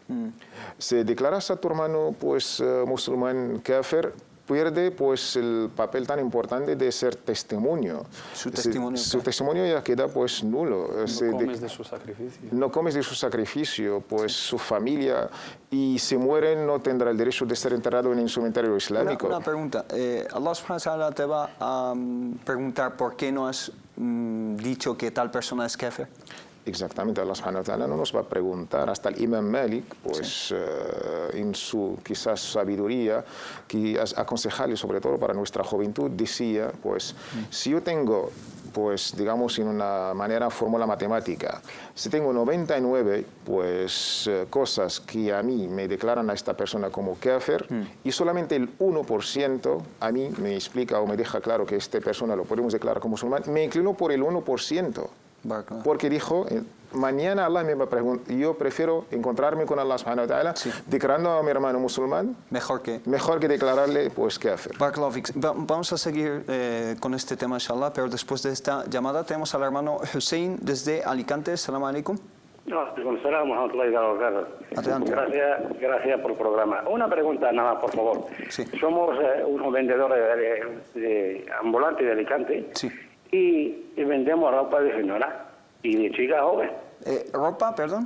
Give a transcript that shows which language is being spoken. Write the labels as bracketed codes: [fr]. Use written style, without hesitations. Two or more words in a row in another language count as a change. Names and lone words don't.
[es] Si declaras a tu hermano pues musulmán kafir, pierde pues el papel tan importante de ser testimonio. Su testimonio, Su claro. testimonio ya queda pues nulo. No comes de su sacrificio. No comes de su sacrificio, pues su familia, y si mueren no tendrá el derecho de ser enterrado en un cementerio islámico. Una pregunta. [ar] الله سبحانه وتعالى [es] te va a preguntar por qué no has dicho que tal persona es kafir. Exactamente, [ar] الله سبحانه وتعالى [es] no nos va a preguntar. Hasta el imam Malik, pues en su quizás sabiduría, que aconsejable sobre todo para nuestra juventud, decía, pues si yo tengo pues digamos en una manera fórmula matemática. Si tengo 99 pues cosas que a mí me declaran a esta persona como kafir y solamente el 1% a mí me explica o me deja claro que esta persona lo podemos declarar como musulmán, me inclino por el 1%. Porque dijo, mañana Allah me va a preguntar, yo prefiero encontrarme con [ar] الله سبحانه وتعالى, [es] declarando a mi hermano musulmán, mejor que declararle pues kafir. Vamos a seguir con este tema, inshallah, pero después de esta llamada tenemos al hermano Hussein desde Alicante. [ar] سلام عليكم. [es] Gracias por el programa. Una pregunta nada, por favor. Sí. Somos unos vendedores de ambulantes de Alicante. Sí. Y vendemos ropa de señora y de chica joven. ¿Ropa, perdón?